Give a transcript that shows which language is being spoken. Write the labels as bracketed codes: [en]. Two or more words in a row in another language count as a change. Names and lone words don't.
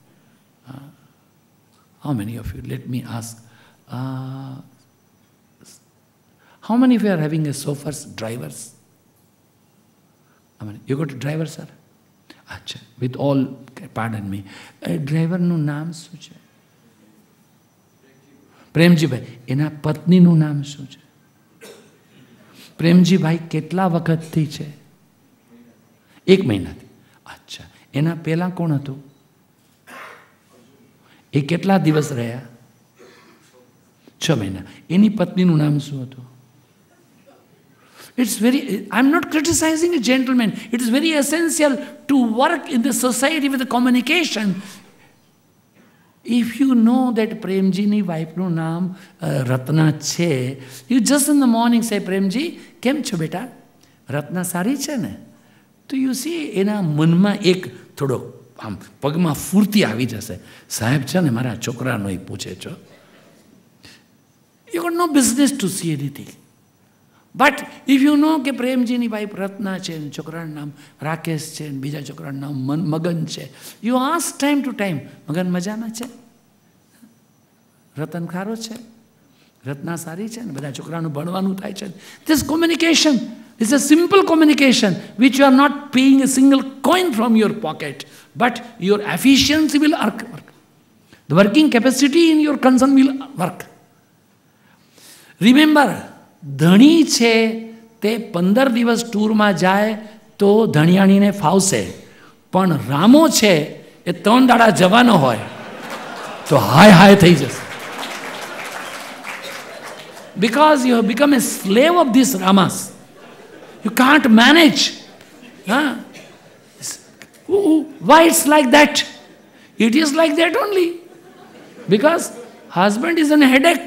[en] How many of you? Let me ask. How many of you are having a chauffeurs, drivers? I mean, you got a driver, sir? Achha, with all, pardon me. [gu] Driver નું નામ શું છે? પ્રેમજીભાઈ. એના પત્નીનું નામ શું છે? પ્રેમજીભાઈ કેટલા વખતથી છે? 1 મહિનાથી. અચ્છા. એના પહેલાં કોણ હતું? એ કેટલા દિવસ રહ્યા? 6 મહિના. એની પત્નીનું નામ શું હતું? [en] It's very, I'm not criticizing a gentleman. It is very essential to work in the society with the communication. If you know that Premji's wife's name Ratna છે, you just in the morning say, Premji, [gu] કેમ છો બેટા? રત્ના સારી છે ને? તો [en] you see, [gu] એના મનમાં એક થોડો આમ પગમાં ફૂર્તિ આવી જશે. સાહેબ છે ને મારા છોકરાનો એ પૂછે છો. [en] You got no business to see anything. But if you know [gu] કે પ્રેમજીની વાઇફ રત્ના છે, છોકરાનું નામ રાકેશ છે, બીજા છોકરાનું નામ મગન છે, [en] you ask time to time, [gu] મગન મજામાં છે? રતન ખારો છે? રત્ના સારી છે ને? બધા છોકરાનું ભણવાનું થાય છે. [en] This communication is a simple communication which you are not paying a single coin from your pocket, but your efficiency will work. The working capacity in your concern will work. Remember, [gu] ધણી છે તે 15 દિવસ ટૂરમાં જાય તો ધણિયાણીને ફાવશે, પણ રામો છે એ 3 દાડા જવાનો હોય તો હાય હાય થઈ જશે. [en] Because you have become a slave of these Ramas. You can't manage. Huh? Why it's like that? It is like that only. Because husband is a headache.